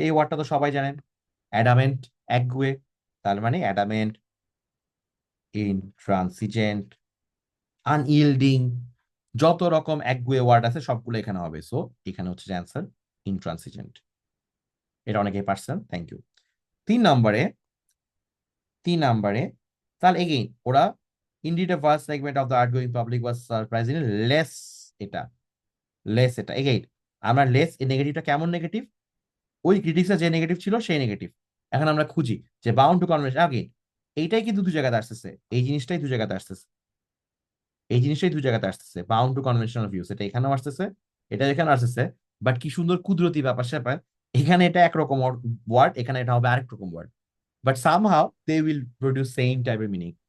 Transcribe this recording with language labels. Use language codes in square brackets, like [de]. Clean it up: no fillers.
[bn] এই ওয়ার্ডটা তো সবাই জানেন, অ্যাডামেন্ট একগুয়ে। তার মানে অ্যাডামেন্ট, ইনট্রানসিজেন্ট, আনইল্ডিং, যত রকম একগুয়ে ওয়ার্ড আছে সবগুলো এখানে হবে। সো এখানে হচ্ছে অ্যান্সার ইনট্রানসিজেন্ট। এটা অনেকেই পারছেন, থ্যাংক ইউ। 3 নম্বরে, 3 নম্বরে, তাহলে এগেইন ওরা [en] indeed a vast segment of the outgoing public was surprisingly less, [bn] এটা লেস। এটা এগেইন আমরা লেস, এই নেগেটিভটা কেমন নেগেটিভ? ওই ক্রিটিক্সে যে নেগেটিভ ছিল সেই নেগেটিভ। এখন আমরা খুঁজি যে বাউন্ড টু কনভেনশন, আগে এইটাই কিন্তু দু জায়গাতে আসতেছে, এই জিনিসটাই দু জায়গাতে আসতেছে, এই জিনিসটাই দু জায়গাতে আসতেছে। বাউন্ড টু কনভেনশনাল ভিউস এটা এখানেও আসতেছে, এটা এখানে আসতেছে। বাট কি সুন্দর কুদরতি ব্যাপার স্যাপার, এখানে এটা একরকম ওয়ার্ড, এখানে এটা হবে আরেক রকম word, but somehow they will produce same টাইপের মিনিং।